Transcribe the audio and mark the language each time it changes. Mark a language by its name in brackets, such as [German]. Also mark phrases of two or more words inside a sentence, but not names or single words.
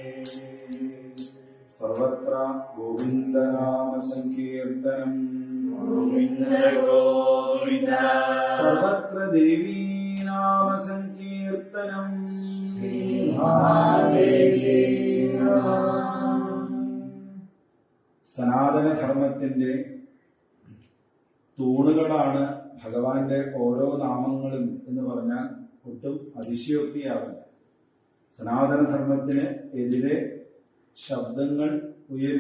[Sanskrit] सर्वत्र गोविन्दनाम संकीर्तनम् गोविन्द गोविन्द सर्वत्र देवी नाम संकीर्तनम् श्री महादेवी [Malayalam] സനാതന ധർമ്മത്തിന്റെ തൂണുകളാണ് ഭഗവാന്റെ ഓരോ നാമങ്ങളും എന്ന് പറഞ്ഞാൽ ഒട്ടും അതിശയോക്തിയാവില്ല. സനാതനധർമ്മത്തിന് എതിരെ ശബ്ദങ്ങൾ ഉയരും.